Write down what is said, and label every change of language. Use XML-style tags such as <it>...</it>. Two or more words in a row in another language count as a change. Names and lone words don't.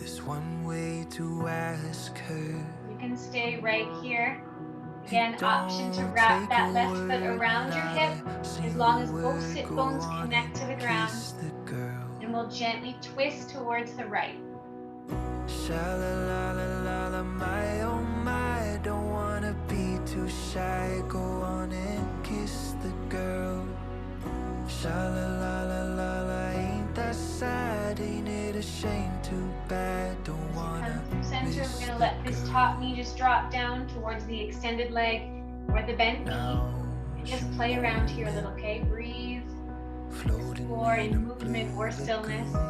<en>There's one way to ask her. You can stay right here. Again, option to wrap that left foot around your hip as long as both sit bones connect to the ground. And we'll gently twist towards the right. Sha-la-la-la-la-la, my oh my, don't wanna be too shy. Go on and kiss the girl. Sha-la-la-la-la-la, ain't that sad? Ain't it a shame? Too bad, don't wanna Come through center. miss We're gonna the let this girl. top knee just drop down towards the extended leg or the bent knee. And just play around here a little, okay? Breathe, explore in movement or stillness.</en>